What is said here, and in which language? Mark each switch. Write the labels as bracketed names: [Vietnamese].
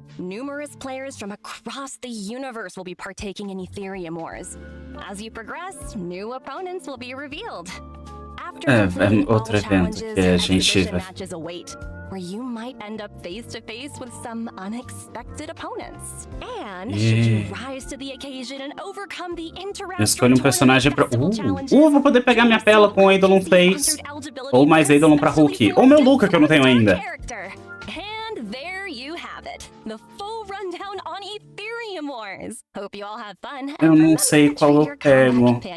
[English] Numerous players from across the universe will be partaking in Ethereum Wars. As you progress, new opponents will be revealed. [Portuguese] É outro evento que a gente vai... [English] Where you might end up face to face with some unexpected opponents. And should you rise to the occasion and overcome the [Portuguese] eu escolho um personagem pra... vou poder pegar minha Pela com o Eidolon Face. Ou mais Eidolon pra Hulk. Ou meu Luca, que eu não tenho ainda. [English] And there you have it. The full rundown on Ethereum Wars. Hope you all have fun. [Portuguese] Eu não sei qual eu pego.